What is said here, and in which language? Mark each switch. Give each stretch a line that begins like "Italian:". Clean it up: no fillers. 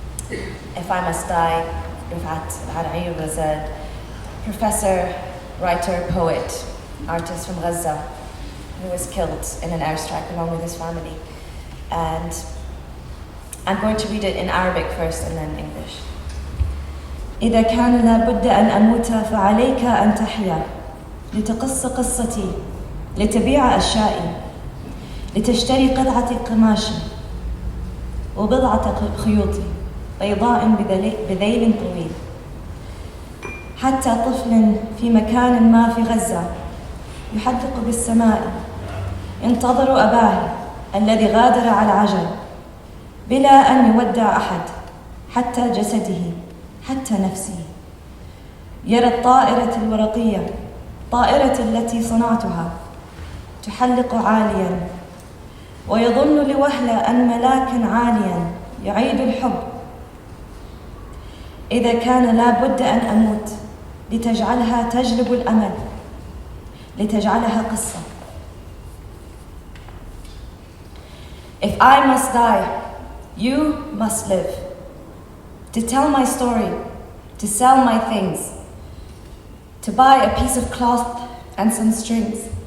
English: If I Must Die. Rifat al-Ar'ir was a professor, writer, poet, artist from Gaza, who was killed in an airstrike along with his family. And I'm going to read it in Arabic first and then English.
Arabic: إذا كان لابد أن أموت فعليك أن تحيا لتقص قصتي لتبيع أشيائي لتشتري قطعة قماش وبضعة خيوط بيضاء بذيل طويل حتى طفل في مكان ما في غزة يحدق بالسماء ينتظر أباه الذي غادر على عجل بلا أن يودع أحد حتى جسده حتى نفسه يرى الطائرة الورقية طائرة التي صنعتها تحلق عاليا ويظن لوهلة أن ملاكا عاليا يعيد الحب إذا كان لا بد أن أموت لتجعلها تجلب الأمل لتجعلها قصة.
English: If I must die, you must live. To tell my story, to sell my things, to buy a piece of cloth and some strings.